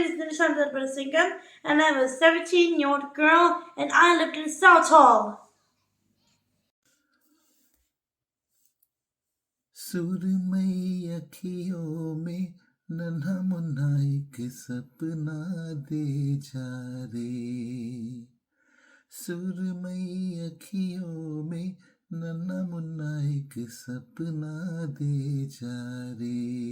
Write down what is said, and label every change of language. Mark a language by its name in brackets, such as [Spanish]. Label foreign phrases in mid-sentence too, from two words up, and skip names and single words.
[English] son of a singer, and I was 17-year-old girl, and I lived in Southall. [Hindi] सुरमई अखियों में नन्हा मुन्ना एक सपना दे जा रे। सुरमई अखियों में नन्हा मुन्ना एक सपना दे जा रे।